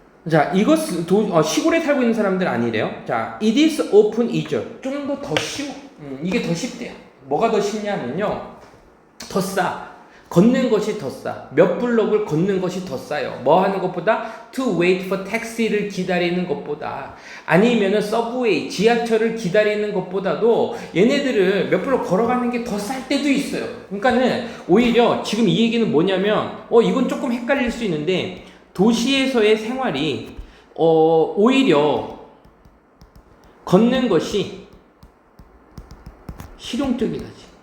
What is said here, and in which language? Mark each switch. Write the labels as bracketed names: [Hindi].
[Korean] 자, 시골에 살고 있는 사람들 아니래요. 자, [English] it is often easier. [Korean] 좀 더 쉬워. 이게 더 쉽대요. 뭐가 더 쉽냐면요. 더 싸. 걷는 것이 더 싸. 몇 블록을 걷는 것이 더 싸요. 뭐 하는 것보다? [English] To wait for taxi를 [Korean] 기다리는 것보다. 아니면은 서브웨이, 지하철을 기다리는 것보다도 얘네들을 몇 블록 걸어가는 게 더 쌀 때도 있어요. 그러니까는 오히려 지금 이 얘기는 뭐냐면, 이건 조금 헷갈릴 수 있는데, 도시에서의 생활이, 오히려 걷는 것이 실용적이다지.